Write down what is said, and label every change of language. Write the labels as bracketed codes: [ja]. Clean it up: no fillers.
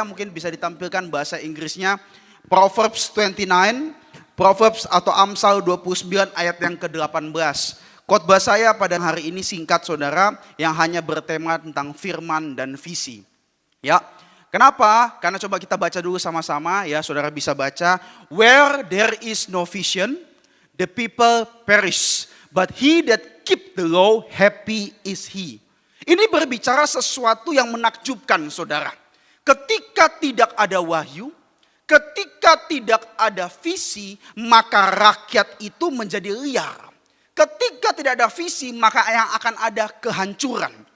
[id] Mungkin bisa ditampilkan bahasa Inggrisnya. Proverbs 29, Proverbs atau Amsal 29 ayat yang ke-18. Khotbah saya pada hari ini singkat saudara, yang hanya bertema tentang firman dan visi. Ya, kenapa? Karena coba kita baca dulu sama-sama ya, saudara bisa baca. [en] Where there is no vision, the people perish, but he that keep the law, happy is he. [id] Ini berbicara sesuatu yang menakjubkan saudara. Ketika tidak ada wahyu, ketika tidak ada visi, maka rakyat itu menjadi liar. Ketika tidak ada visi, maka yang akan ada kehancuran.